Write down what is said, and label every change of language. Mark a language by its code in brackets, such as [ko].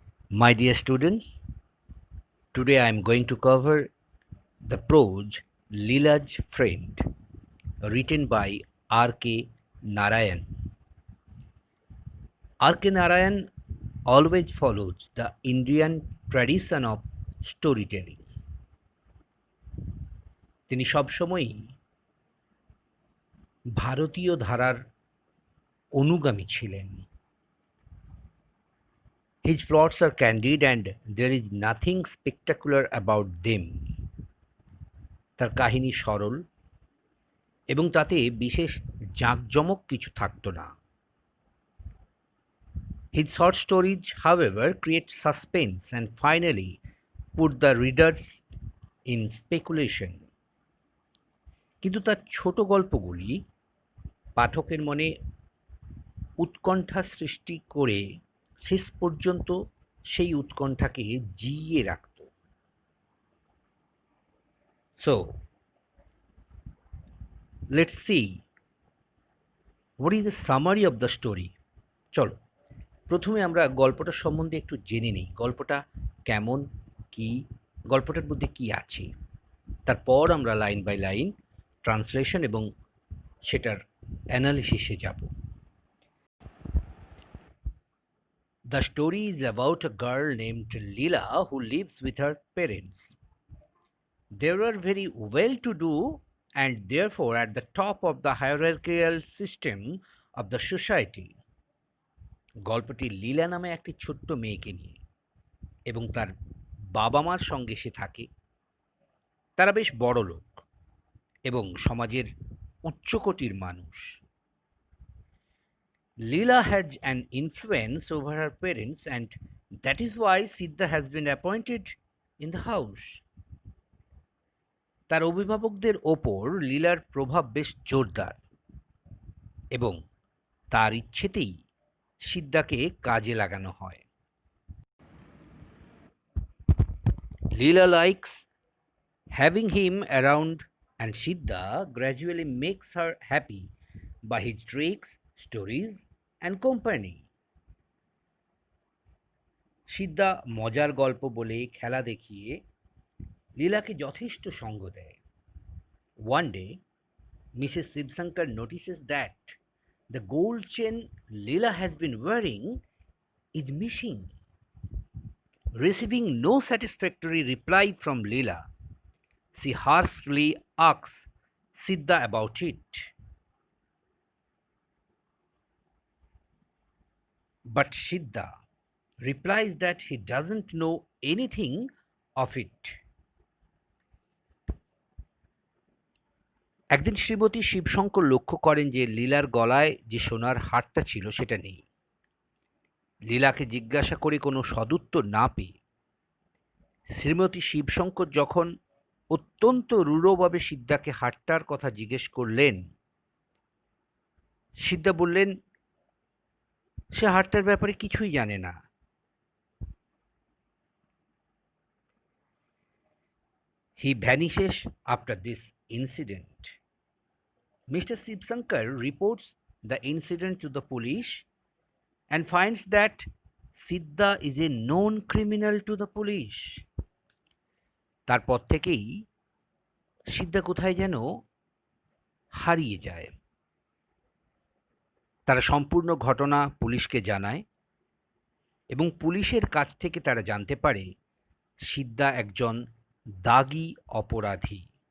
[en] My dear students, today I am going to cover the prose Leela's Friend, written by R.K. Narayan. R.K. Narayan always follows the Indian tradition of storytelling. [bn] তিনি সবসময়ই ভারতীয় ধারার অনুগামী ছিলেন। [en] His plots are candid and there is nothing spectacular about them. [bn] তার কাহিনী সরল এবং তাতে বিশেষ জাঁকজমক কিছু থাকত না। [en] His short stories, however, create suspense and finally put the readers in speculation. [bn] কিন্তু তার ছোট গল্পগুলি পাঠকের মনে উৎকণ্ঠা সৃষ্টি করে শেষ পর্যন্ত সেই উৎকণ্ঠাকে জিইয়ে রাখত। [en] So, let's see what is the summary of the story. [bn] চলো প্রথমে আমরা গল্পটা সম্বন্ধে একটু জেনে নিই। গল্পটা কেমন, কি, গল্পটার মধ্যে কি আছে, তারপর আমরা [en] line by line translation [bn] এবং সেটার অ্যানালিসিসে যাব। [en] The story is about a girl named Leela who lives with her parents. They were very well to do and therefore at the top of the hierarchical system of the society. [bn] গল্পটি লীলা নামে একটি ছোট্ট মেয়েকে নিয়ে এবং তার বাবা মার সঙ্গে সে থাকে। তারা বেশ বড় লোক এবং সমাজের উচ্চকোটির মানুষ। [en] Leela has an influence over her parents and that is why Siddha has been appointed in the house. [bn] তার অভিভাবকদের ওপর লীলার প্রভাব বেশ জোরদার এবং তার ইচ্ছেতেই সিদ্ধাকে কাজে লাগানো হয়। [en] Leela likes having him around and Siddha gradually makes her happy by his tricks, stories and company. [bn] সিদ্ধা মজার গল্প বলে খেলা দেখিয়ে লীলাকে যথেষ্ট সঙ্গ দেয়। [en] One day, Mrs. Sibsankar notices that the gold chain Leela has been wearing is missing. Receiving no satisfactory reply from Leela, she harshly asks Siddha about it. But Siddha replies that he doesn't know anything of it. [bn] একদিন শ্রীমতী শিবশঙ্কর লক্ষ্য করেন যে লীলার গলায় যে সোনার হারটা ছিল সেটা নেই। লীলাকে জিজ্ঞাসা করে কোনো সদুত্তর না পেয়ে শ্রীমতী শিবশঙ্কর যখন অত্যন্ত রূঢ়ভাবে সিদ্ধাকে হারটার কথা জিজ্ঞেস করলেন, সিদ্ধা বললেন সে হারটার ব্যাপারে কিছুই জানে না। [en] He vanishes after this incident. Mr. Sibsankar reports the incident to the police and finds that Siddha is a known criminal to the police. [bn] তারপর থেকেই সিদ্ধা কোথায় যেন হারিয়ে যায়। তারা সম্পূর্ণ ঘটনা পুলিশকে জানায় এবং পুলিশের কাছ থেকে তারা জানতে পারে সিদ্ধা একজন দাগী অপরাধী।